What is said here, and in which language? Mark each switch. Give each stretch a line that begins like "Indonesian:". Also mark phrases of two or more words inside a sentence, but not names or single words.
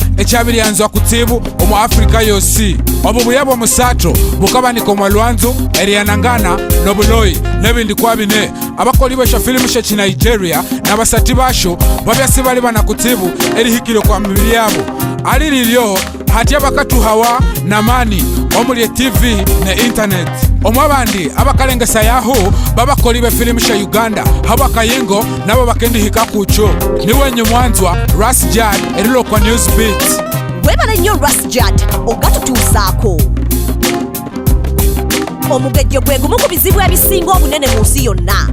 Konzo: ekyabiryanzwa kutibu omwa Afrika yosi obubuya bw'omusato bukabanika omwa lwanzu eriyanangana n'obuloyi n'ebindi kwa bine abakoli b'esho filimu shechi Nigeria n'abasati basho babyasi bali banakutibu erihikiro kwa mibiri yabo ali lilyo hati abakatuhawa namani omuli TV ne internet omwabandi abakalengesa yaho babakoli be filimu sha Uganda haba kayingo nabo bakendihika kucho niwe nyumwanzwa Ras Jad erilo kwa Newsbeat.
Ganda: Webale nnyo Ras Jad ogatutuusaako omugejjo gwe gumu ku bizibu ebisinga obunene mu nsi yonna.